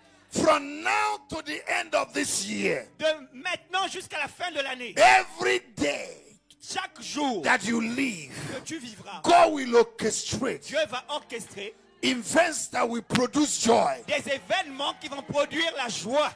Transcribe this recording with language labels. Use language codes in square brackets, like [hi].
[en] From now to the end of this year, [fr] De maintenant jusqu'à la fin de l'année, [en] every day [fr] chaque jour [en] that you live, [fr] que tu vivras, [en] God will orchestrate [fr] Dieu va orchestrer [en] events that will produce joy [fr] des événements qui vont produire la joie